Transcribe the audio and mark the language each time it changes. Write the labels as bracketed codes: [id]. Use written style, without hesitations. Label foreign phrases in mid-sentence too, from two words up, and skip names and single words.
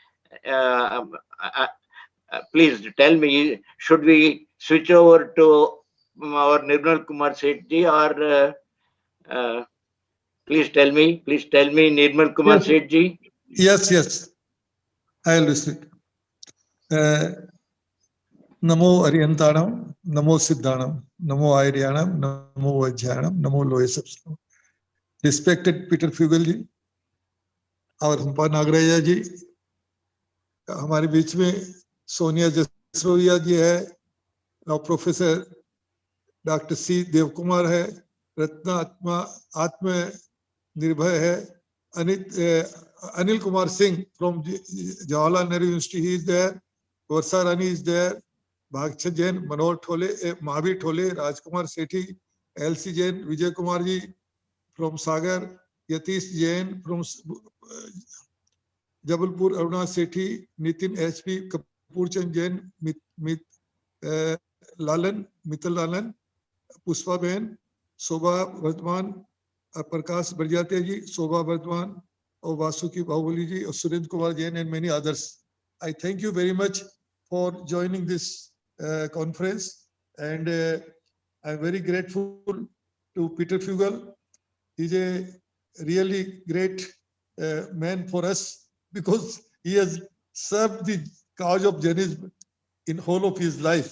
[en] Please tell me, should we switch over to our Nirmal Kumar Sethi, or please tell me, Nirmal Kumar Sethi? Yes. I'll listen. [pra] Namo Orientanam, Namo Siddhanam, Namo Airyanam, Namo Vajjanam, Namo Loesapsanam. [hi] Respected Peter Flügel ji, और Hampa.Nagarajaiah जी, हमारे बीच में सोनिया जसरोया जी है, प्रोफेसर डॉक्टर सी देव कुमार है, रत्ना आत्म निर्भय है, [en] Anil Kumar Singh from Jawaharlal Nehru University, he is there, Varsa Rani is there, Bhagcha Jain, Manor Thole, Mahavir Thole, Rajkumar Sethi, LC Jain, Vijay Kumar ji from Sagar, Yatish Jain from Jabalpur, Aruna Sethi, Nitin HP, Kapurchand Jain, Mittal Lalan, Pushpa Ben, Sobha Vardhman, Prakash Barjate ji, Sobha Vardhman, or Vasuki Bahubali ji, or Surendra Kumar Jain, and many others. I thank you very much for joining this conference, and I'm very grateful to Peter Flügel. He's a really great man for us, because he has served the cause of Jainism in whole of his life.